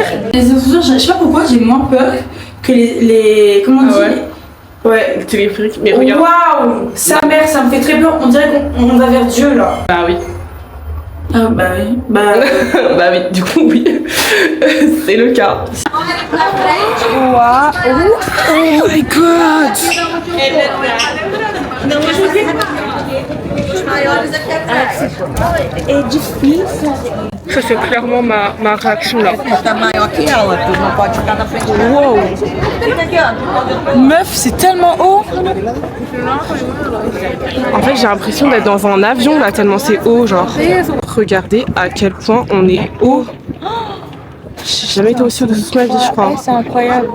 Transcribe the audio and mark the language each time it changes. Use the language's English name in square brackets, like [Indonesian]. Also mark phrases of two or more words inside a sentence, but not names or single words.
[French] Les ascenseurs, je sais pas pourquoi, j'ai moins peur que les comment on dit? Ouais. Le téléphérique, mais regarde. Waouh! Sa mère, ça me fait très peur, on dirait qu'on va vers Dieu là. Bah oui. Ah bah oui, bah bah oui, du coup oui, c'est le cas. [English] Wow. Oh my god! [Portuguese] É difícil. [French] Ça c'est clairement ma réaction là. [Portuguese] Tá maior que ela, tu não pode ficar na frente. Wow! [French] Meuf, c'est tellement haut! En fait j'ai l'impression d'être dans un avion là tellement c'est haut genre. Regardez à quel point on est haut. J'ai jamais été aussi haut de toute ma vie je crois. C'est incroyable.